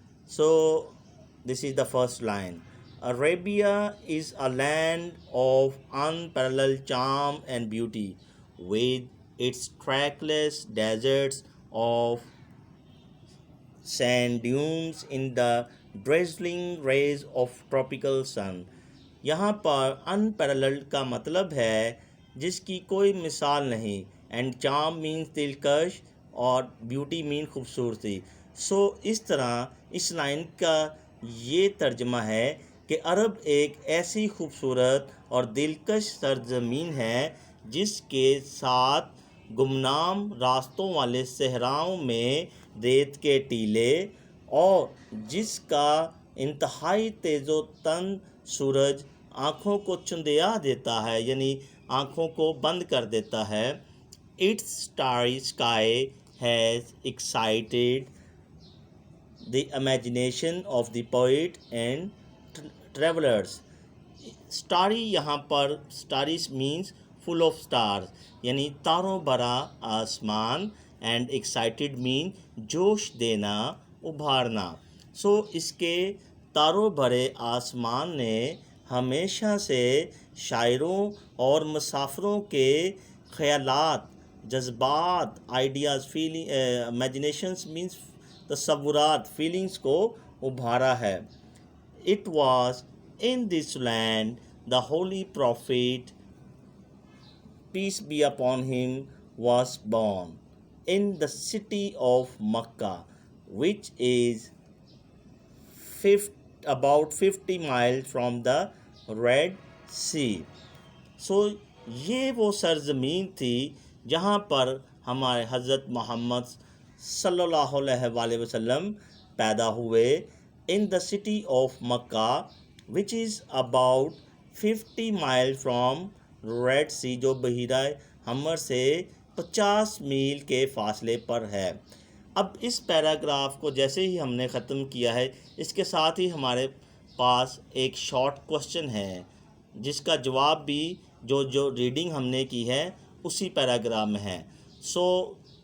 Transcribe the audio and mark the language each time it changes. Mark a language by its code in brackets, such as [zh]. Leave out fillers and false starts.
[en] So this is the first line. Arabia is a land of unparalleled charm and beauty, with its trackless deserts of sand dunes in the drizzling rays of tropical sun. [ur] یہاں پر unparalleled کا مطلب ہے جس کی کوئی مثال نہیں, and charm means دلکش اور بیوٹی مین خوبصورتی. سو اس طرح اس لائن کا یہ ترجمہ ہے کہ عرب ایک ایسی خوبصورت اور دلکش سرزمین ہے جس کے ساتھ گمنام راستوں والے صحراؤں میں ریت کے ٹیلے, اور جس کا انتہائی تیز و تن سورج آنکھوں کو چندیا دیتا ہے, یعنی آنکھوں کو بند کر دیتا ہے. [en] Its starry sky has excited the imagination of the poet and travelers. [ur] Starry یہاں پر [en] starry means full of stars, [ur] یعنی تاروں بھرا آسمان, [en] and excited means [ur] جوش دینا, ابھارنا. سو اس کے تاروں بھرے آسمان نے ہمیشہ سے شاعروں اور مسافروں کے خیالات, جذبات, آئیڈیاز, فیلنگ, امیجنیشنس مینس تصورات, فیلنگس کو ابھارا ہے. [en] It was in this land the holy prophet, peace be upon him, was born, in the city of Makkah, which is about 50 miles from the Red Sea. [ur] So یہ وہ سرزمین تھی جہاں پر ہمارے حضرت محمد صلی اللہ علیہ وآلہ وسلم پیدا ہوئے, [en] in the city of Makkah, which is about 50 miles from Red Sea, [ur] جو بحیرہ حمر سے 50 میل کے فاصلے پر ہے۔ اب اس پیراگراف کو جیسے ہی ہم نے ختم کیا ہے، اس کے ساتھ ہی ہمارے پاس ایک شارٹ کوسچن ہے جس کا جواب بھی جو ریڈنگ ہم نے کی ہے اسی پیراگراف میں ہے۔ سو